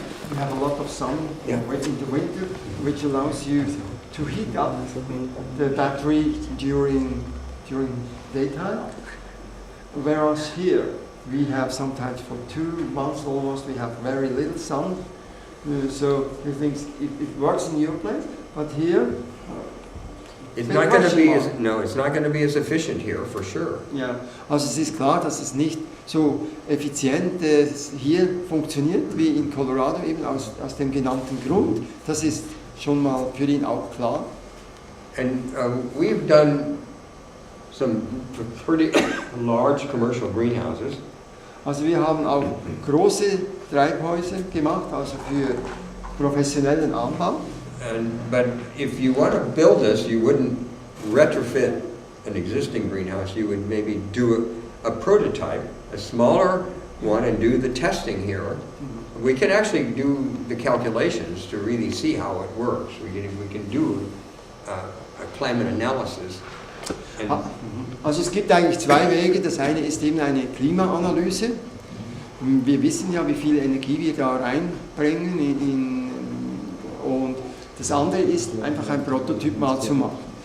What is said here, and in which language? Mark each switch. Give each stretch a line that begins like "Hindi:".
English: We have a lot of sun in the winter, which allows you to heat up the battery during daytime. Whereas here, we have sometimes for 2 months almost, we have very little sun. So he thinks it works in your place, but here it's not going to be it's not going to be as efficient here for sure.
German: Ja, also es ist klar, dass es nicht so effizient hier funktioniert wie in Colorado, eben aus dem genannten Grund. Das ist schon mal für ihn auch klar.
English: And we've done some pretty large commercial greenhouses.
German: Also wir haben auch große Treibhäuser gemacht, also für professionellen Anbau.
English: But if you want to build this, you wouldn't retrofit an existing greenhouse. You would maybe do a prototype, a smaller one, and do the testing here. We can actually do the calculations to really see how it works. We can do a climate analysis.
German: Also es gibt eigentlich 2 Wege. Das eine ist eben eine Klimaanalyse. Wir wissen ja, wie viel Energie wir da reinbringen und das andere ist einfach ein Prototyp mal zu machen.